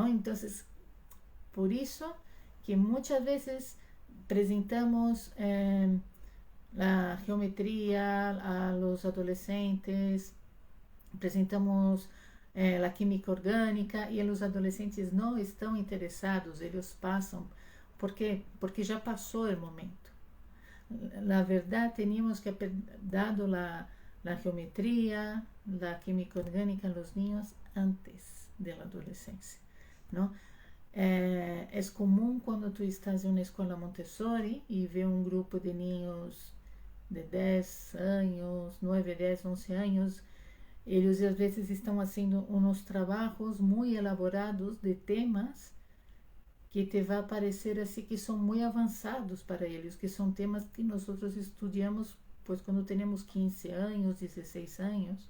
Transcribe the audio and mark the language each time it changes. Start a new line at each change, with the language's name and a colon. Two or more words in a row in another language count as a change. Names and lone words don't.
Portuguese: Então, por isso que muitas vezes apresentamos a geometria
Spanish: a los adolescentes,
Portuguese: apresentamos a química orgânica e os adolescentes não estão interessados, eles passam. ¿Por quê? Porque já passou o momento. Na verdade,
Spanish: teníamos que haber dado
Portuguese: a geometria, a química orgânica
Spanish: a los niños
Portuguese: antes da adolescência, não? É comum quando tu estás em uma escola Montessori e vê um grupo de niños de 10 anos, 9, 10, 11 anos, eles às vezes estão fazendo uns trabalhos muito elaborados de temas que te vai parecer assim que são muito avançados para eles, que são temas que nós estudamos pois quando temos 15 anos, 16 anos.